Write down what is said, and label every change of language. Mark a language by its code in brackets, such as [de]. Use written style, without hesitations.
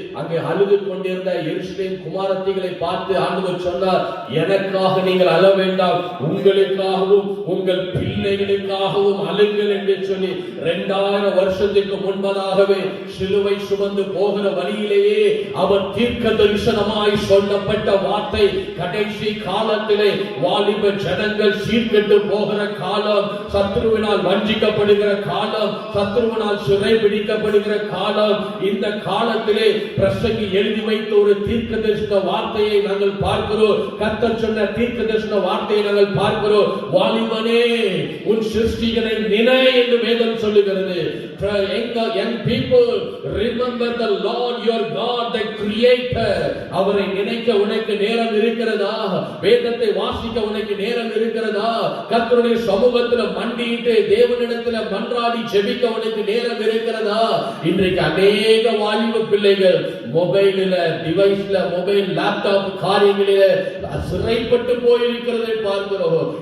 [ta] அங்கே அழுது கொண்டிருந்த எருசலேம் குமாரத்திகளை பார்த்து ஆண்டவர் சொன்னார், எனக்காக நீங்கள் அழ வேண்டாம், உங்களுக்காகவும் உங்கள் பிள்ளைகளுக்காகவும் அழுங்கள் என்று சொல்லி 2000 வருஷத்துக்கு முன்பதாகவே சிலுவை சுமந்து போகிற வழியிலேயே அவர் தீர்க்க தரிசனமாய் சொல்லப்பட்ட வார்த்தை கடைசி காலத்திலே வாலிப ஜனங்கள் சீர்கெட்டு போகிற காலம், சத்ருவினால் வஞ்சிக்கப்படுகிற காலம், சத்ருவினால் சிறை பிடிக்கப்படுகிற காலம். இந்த காலத்திலே பிரசங்கி எழுதி வைத்த ஒரு தீர்க்கதரிசன வார்த்தையை நாங்கள் பார்க்கிறோம். கர்த்தர் சொன்ன தீர்க்கதரிசன வார்த்தையை நாங்கள் பார்க்கிறோம். வாலிபனே, உன் சிருஷ்டிகனை நினை என்று வேதம் சொல்லுகிறது. [en] Young people, remember the Lord your God, the Creator. [ta] அவரை நினைக்க உனக்கு நேரம் இருக்கிறதா? வேதத்தை வாசிக்க உனக்கு நேரம் இருக்கிறதா? கர்த்தருடைய சமூகத்துல மண்டியிட்டு தேவனிடத்துல மன்றாடி ஜெபிக்க உனக்கு நேரம் இருக்கிறதா? இன்றைக்கு அநேக வாலிப பிள்ளைகள் மொபைலில, டிவைஸ்ல, மொபைல், லேப்டாப் காரியங்களில சிறைப்பட்டு போயிருக்கிறதை பார்க்கிறோம்.